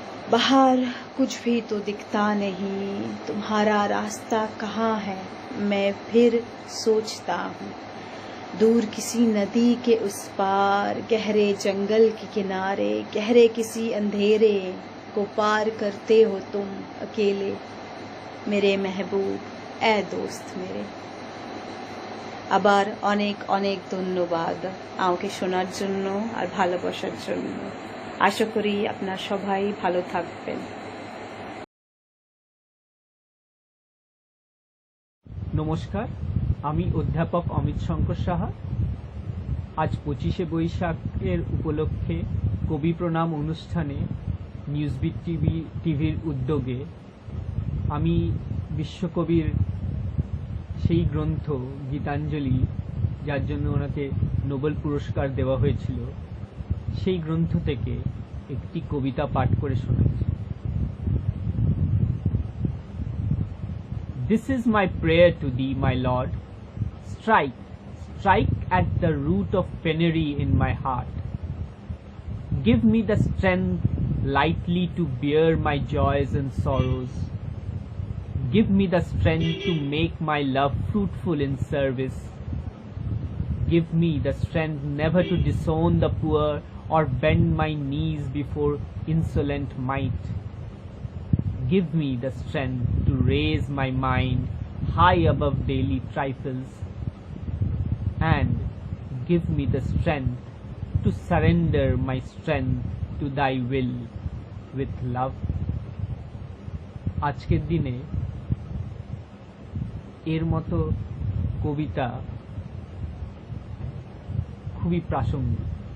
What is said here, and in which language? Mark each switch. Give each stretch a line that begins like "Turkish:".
Hindi: बाहर कुछ भी तो दिखता नहीं, तुम्हारा रास्ता कहाँ है मैं फिर सोचता हूँ, दूर किसी नदी के उस पार, गहरे जंगल के किनारे, गहरे किसी अंधेरे को पार करते हो तुम अकेले, मेरे महबूब ए दोस्त मेरे।
Bangla: আবার অনেক অনেক ধন্যবাদ আমাকে শোনার জন্য আর ভালোবাসার জন্য। আশা করি আপনারা সবাই ভালো থাকবেন। নমস্কার, আমি অধ্যাপক অমিত শঙ্কর সাহা। আজ 25শে বৈশাখের উপলক্ষে কবি প্রণাম অনুষ্ঠানে নিউজবিট টিভির উদ্যোগে আমি বিশ্বকবির সেই গ্রন্থ গীতাঞ্জলি, যার জন্য ওনাকে নোবেল পুরস্কার দেওয়া হয়েছিল, সেই গ্রন্থ থেকে একটি কবিতা পাঠ করে শোনাচ্ছি।
English: This is my prayer to thee, my Lord. Strike, strike at the root of penury in my heart. Give me the strength lightly to bear my joys and sorrows. Give me the strength to make my love fruitful in service. Give me the strength never to disown the poor or bend my knees before insolent might. Give me the strength to raise my mind high above daily trifles, and give me the strength to surrender my strength to thy will with love.
Bangla: আজকের দিনে এর মতো কবিতা খুবই প্রাসঙ্গিক।